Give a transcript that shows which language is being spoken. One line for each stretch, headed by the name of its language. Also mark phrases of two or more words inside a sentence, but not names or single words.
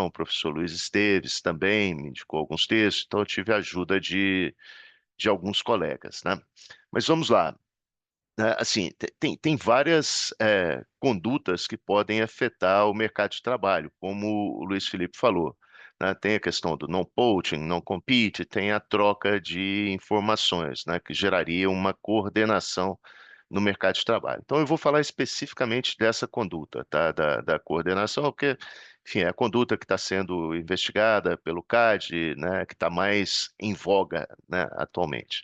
Portuguese: O professor Luiz Esteves também me indicou alguns textos, então eu tive a ajuda de alguns colegas, né? Mas vamos lá. Assim, tem várias condutas que podem afetar o mercado de trabalho, como o Luiz Felipe falou, né? Tem a questão do non-poaching, non-compete, tem a troca de informações, né, que geraria uma coordenação no mercado de trabalho. Então, eu vou falar especificamente dessa conduta, tá? Da coordenação, porque, enfim, é a conduta que está sendo investigada pelo CAD, né, que está mais em voga, né, atualmente.